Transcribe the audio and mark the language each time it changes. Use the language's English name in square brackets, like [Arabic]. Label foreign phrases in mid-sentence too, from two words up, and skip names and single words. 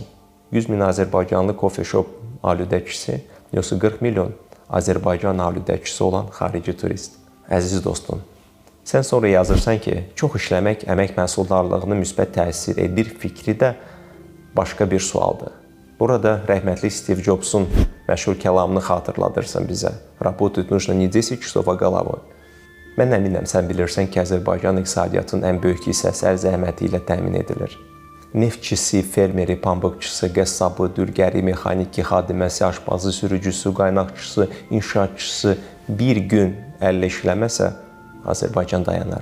[Azerbaijani] 100 min Azərbaycanlı kofe shop alüdəkisi, yoxsa 40 milyon Azərbaycan alüdəkisi olan xarici turist? Əziz dostum, sən sonra yazırsan ki, çox işləmək əmək məhsuldarlığına müsbət təsir edir fikri də başqa bir sualdır. Burada rəhmətli Steve Jobsun məşhur kəlamını xatırladırsan bizə. [Russian] Работать нужно не 10 часов, а головой. [Azerbaijani] Mən əminəm, sən bilirsən ki, Azərbaycan iqtisadiyyatının ən böyük hissəsi əl zəhməti ilə təmin edilir. Neftçisi, fermeri, pambıqçısı, qəssabı, dülgəri, mexaniki, xadiməsi, aşpazı, sürücüsü, qaynaqçısı, inşaatçısı bir gün əllə işləməsə, Azərbaycan dayanar.